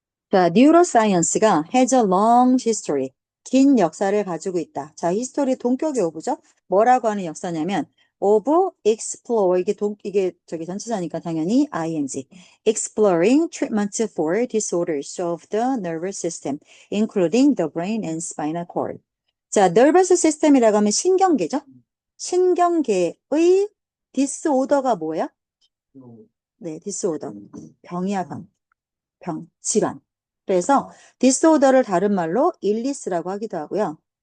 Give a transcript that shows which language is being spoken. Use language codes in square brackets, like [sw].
[en] 자, 뉴로사이언스가 has a long history. [ko] 긴 역사를 가지고 있다. 자, 히스토리 동격의 오브죠? 뭐라고 하는 역사냐면 [en] of explore, [ko] 이게 저기 전치사니까 당연히 ing. [en] exploring treatment for disorders of the nervous system, including the brain and spinal cord. [ko] 자, nervous system이라고 하면 신경계죠? 신경계의 disorder가 뭐야? 네, disorder. 병이야, 병, 질환. 그래서 디스오더를 다른 말로 일리스라고 하기도 하고요.